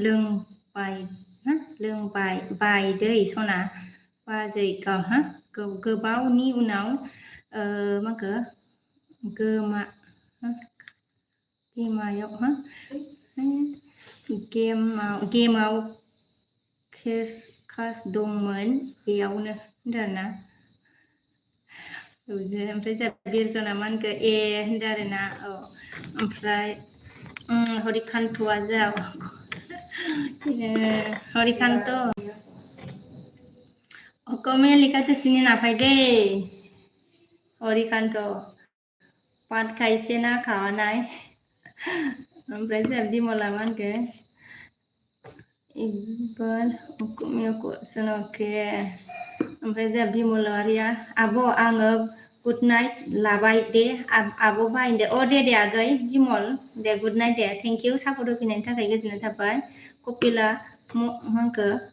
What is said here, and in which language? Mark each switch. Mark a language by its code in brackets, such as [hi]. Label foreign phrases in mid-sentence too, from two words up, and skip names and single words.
[brx] लोंबाय दै सना बाजै गोबावनि उनाव माखो गेमाव कास दंमोन बेयावनो होनदोंना ओमफ्राय जा बिरजना मानखो होनदों आरोना ओमफ्राय हरिकान्तआ जा हरिकान्त [as] অসমীয়া লিখাটো চিনি নাপায় দেই হৰিকান্ত পাত খাইছে না খাওয়া নাই [brx] ओमफ्राय जोंहा बिमला मा होनखो इकबाल अकमिया कुइसन अके ओमफ्राय जोंहा बिमलारिया आब' आङो [en] good night [brx] लाबाय दे आब' बाहाय दे दे आगै बिमल दे [en] good night [brx] दे [en] thank you support [brx] होफैनायनि थाखाय गोजोननाय थाबाय कपिला मा होनखो